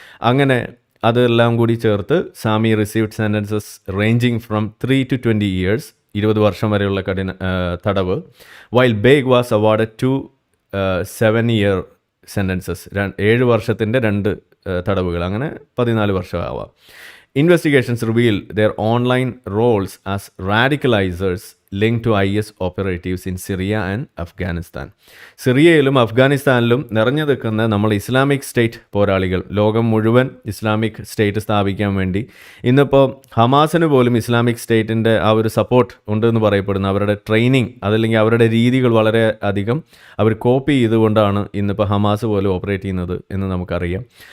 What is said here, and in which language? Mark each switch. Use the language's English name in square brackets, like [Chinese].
[Malayalam] അങ്ങനെ അതെല്ലാം കൂടി ചേർത്ത് സാമി [English] received sentences ranging from 3 to 20 years, [Malayalam] 20 വർഷം വരെയുള്ള തടവ്. [English] while Beg was awarded 2 7-year sentences, [Malayalam] 7 വർഷത്തിൻ്റെ 2 തടവുകൾ, അങ്ങനെ 14 വർഷമാവാം. [English] Investigations reveal their online roles as radicalizers linked to IS operatives in Syria and Afghanistan. [Malayalam] സിറിയയിലും അഫ്ഗാനിസ്ഥാനിലും നിറഞ്ഞു നിൽക്കുന്ന നമ്മൾ ഇസ്ലാമിക് സ്റ്റേറ്റ് പോരാളികൾ, ലോകം മുഴുവൻ ഇസ്ലാമിക് സ്റ്റേറ്റ് സ്ഥാപിക്കാൻ വേണ്ടി ഇന്നിപ്പോൾ ഹമാസിന് പോലും ഇസ്ലാമിക് സ്റ്റേറ്റിൻ്റെ ആ ഒരു സപ്പോർട്ട് ഉണ്ടെന്ന് പറയപ്പെടുന്ന അവരുടെ ട്രെയിനിങ് അതല്ലെങ്കിൽ അവരുടെ രീതികൾ വളരെ അധികം അവർ കോപ്പി ചെയ്തുകൊണ്ടാണ് ഇന്നിപ്പോൾ ഹമാസ് പോലും ഓപ്പറേറ്റ് ചെയ്യുന്നത് എന്ന് നമുക്കറിയാം.